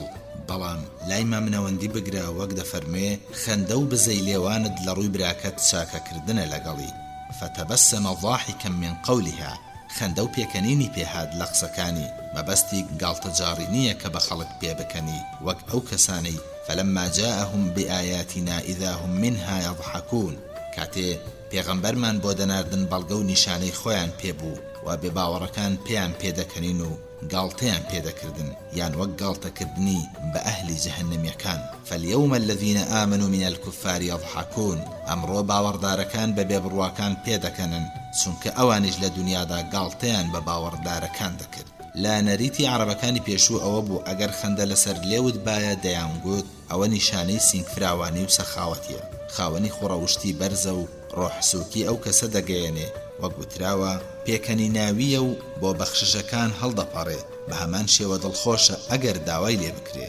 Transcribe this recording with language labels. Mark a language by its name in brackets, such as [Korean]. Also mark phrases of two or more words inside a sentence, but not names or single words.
[Central Kurdish] بەڵام لای مامنەوەندی بگرە، وەک دەفەرموێ خەندە و بزەی لێوانت لە ڕووی براکەت چاکەکردنە لەگەڵی. [Arabic] فتبسم ضاحكا من قولها. [Central Kurdish] خەندە و پێکەنینی پێهات لە قسەکانی، مەبەستی گاڵتەجاڕی نییە کە بە خەڵک پێ بکەنی، وەک ئەو کەسانەی [Arabic] فلما جاءهم بآياتنا إذا هم منها يضحكون. [Central Kurdish] کاتێ پێغەمبەرمان بۆ دەناردن بەڵگە و نیشانەی خۆیان پێبوو و بێباوەڕەکان پێیان پێدەکەنین و گاڵتەیان پێدەکردن، یان وەک گاڵتەکردنی بە ئەهلی جەهەنەمیەکان. [Arabic] فاليوم الذين آمنوا من الكفار يضحكون. [Central Kurdish] ئەمڕۆ باوەڕدارەکان بە بێبڕواکان پێدەکەنن، چونکە ئەوانیش لە دنیادا گاڵتەیان بە باوەڕدارەکان دەکرد. لا نەریتی عەرەبەکانی پێشوو ئەوە بوو ئەگەر خەندە لەسەر لێوت باە دەیانگوت ئەوە نیشانەی سینگفراوانی و سەخاوەتیە. خاوەنی خوڕەوشتی بەرزە و ڕۆحسووکی ئەو کەسە دەگەیەنێ، وەک گوتراوە پێکەنی ناویە و بۆ بەخششەکان هەڵدەپەڕێت، بە هەمان شێوە دڵخۆشە ئەگەر داوای لێ بکرێت.